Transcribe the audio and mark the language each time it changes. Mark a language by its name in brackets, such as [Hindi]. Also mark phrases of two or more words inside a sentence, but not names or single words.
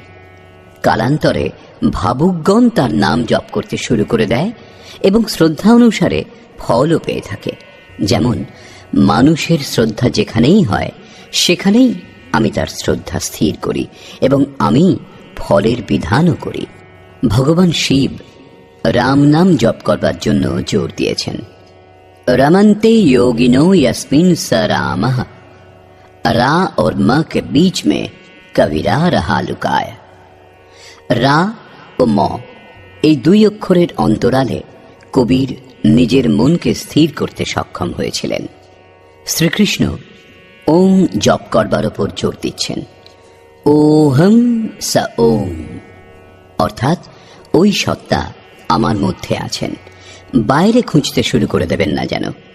[Bangla] কালান্তরে ভাবুকগণ তার নাম জপ করতে শুরু করে দেয় এবং শ্রদ্ধা অনুসারে ফলও পেয়ে থাকে। যেমন মানুষের শ্রদ্ধা যেখানেই হয় সেখানেই আমি তার শ্রদ্ধা স্থির করি এবং আমি ফলের বিধানও করি। ভগবান শিব রাম নাম জপ করবার জন্য জোর দিয়েছেন। [Sanskrit] रमन्ते योगिनो यस्मिन् स रामः [Hindi] रा और म के बीच में कबीरा रहा लुकाया। [Bangla] রা ও ম এই দুই অক্ষরের অন্তরালে কবির নিজের মনকে স্থির করতে সক্ষম হয়েছিলেন। শ্রীকৃষ্ণ ওম জপ করবার উপর জোর দিচ্ছেন। [Sanskrit] ওহম স ওম [Bangla] অর্থাৎ ওই সত্তা আমার মধ্যে আছেন, বাইরে খুঁজতে শুরু করে দেবেন না যেন।